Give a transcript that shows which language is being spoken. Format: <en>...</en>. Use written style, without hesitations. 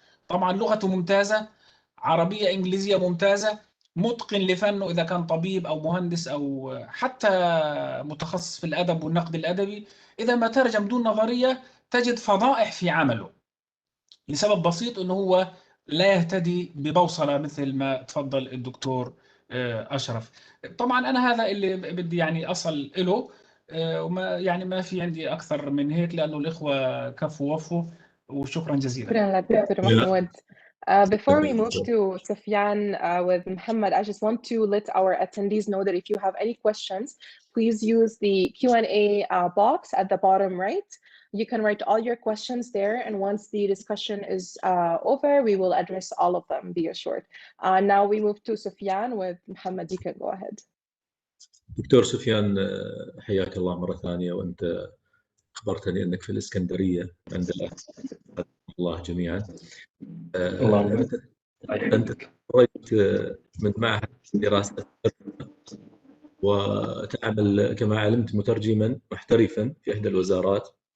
<ar>طبعا لغته ممتازة، عربية إنجليزية ممتازة، متقن لفنه إذا كان طبيب أو مهندس أو حتى متخصص في الأدب والنقد الأدبي، إذا ما ترجم دون نظرية تجد فضائح في عمله، لسبب بسيط أنه هو لا يهتدي ببوصلة مثل ما تفضل الدكتور أشرف. طبعا أنا هذا اللي بدي يعني أصل له، وما يعني ما في عندي أكثر من هيك، لأنه الإخوة كفوا وفوا، وشكرا جزيلا. شكرا لك دكتور محمود.</ar> <en>Before we move to Sufyan with Muhammad, I just want to let our attendees know that if you have any questions, please use the Q&A box at the bottom right. You can write all your questions there, and once the discussion is over, we will address all of them, be assured. Now we move to Sufyan with Muhammad. You can go ahead.</en> <ar>دكتور سفيان، حياك الله مرة ثانية. وأنت أخبرتني أنك في الإسكندرية عند الله جميعا. أنت تخرجت من معهد دراسة وتعمل كما علمت مترجما محترفا في إحدى الوزارات.</ar>